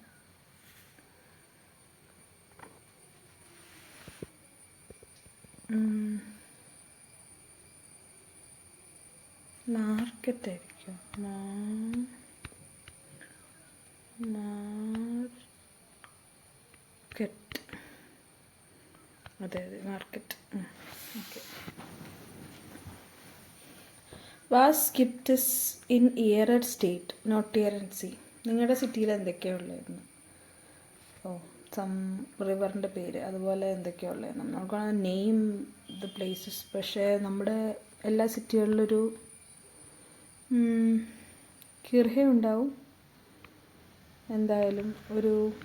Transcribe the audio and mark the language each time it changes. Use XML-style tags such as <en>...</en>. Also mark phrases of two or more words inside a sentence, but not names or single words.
<ml>മാർക്കറ്റ് ആയിരിക്കും. മാർക്കറ്റ്, അതെ മാർക്കറ്റ്. ഓക്കെ.</ml> <de>വാസ് gibt es in Ihrer State? Notieren Sie.</de> <ml>നിങ്ങളുടെ സിറ്റിയിൽ എന്തൊക്കെയാണ് ഉള്ളതെന്ന്.</ml> <en>some river's</en> <ml>പേര്, അതുപോലെ എന്തൊക്കെയാണ് ഉള്ളത്. നമുക്ക്</ml> <en>name the places.</en> <ml>പക്ഷേ നമ്മുടെ എല്ലാ സിറ്റികളിലൊരു കിർഹ ഉണ്ടാവും, എന്തായാലും ഒരു</ml>